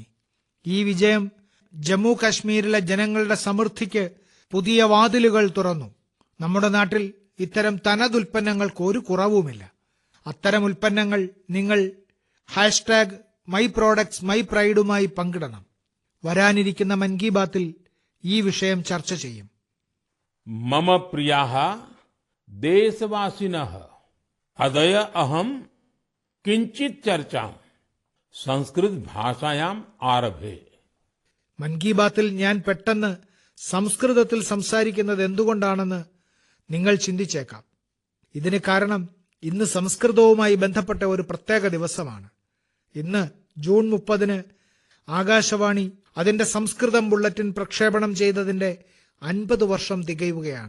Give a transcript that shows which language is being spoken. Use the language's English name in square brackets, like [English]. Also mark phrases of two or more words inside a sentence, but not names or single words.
[Malayalam] ഈ വിജയം ജമ്മു കാശ്മീരിലെ ജനങ്ങളുടെ സമൃദ്ധിക്ക് പുതിയ വാതിലുകൾ തുറന്നു. നമ്മുടെ നാട്ടിൽ ഇത്തരം തനതുൽപ്പന്നങ്ങൾക്ക് ഒരു കുറവുമില്ല. അത്തരം ഉൽപ്പന്നങ്ങൾ നിങ്ങൾ #myproductsmypride പങ്കിടണം. വരാനിരിക്കുന്ന മൻ കി ബാത്തിൽ ഈ വിഷയം ചർച്ച ചെയ്യും. [Sanskrit] मम प्रियाः देशवासिनः अद्य अहं किञ्चित् चर्चां संस्कृत भाषायाम् आरभे. [Malayalam] മൻ കി ബാത്തിൽ ഞാൻ പെട്ടെന്ന് സംസ്കൃതത്തിൽ സംസാരിക്കുന്നത് എന്തുകൊണ്ടാണെന്ന് നിങ്ങൾ ചിന്തിച്ചേക്കാം. ഇതിന് കാരണം ഇന്ന് സംസ്കൃതവുമായി ബന്ധപ്പെട്ട ഒരു പ്രത്യേക ദിവസമാണ്. ഇന്ന് ജൂൺ 30-ന് ആകാശവാണി അതിന്റെ സംസ്കൃതം ബുള്ളറ്റിൻ പ്രക്ഷേപണം ചെയ്തതിന്റെ 50 വർഷം തികയുകയാണ്.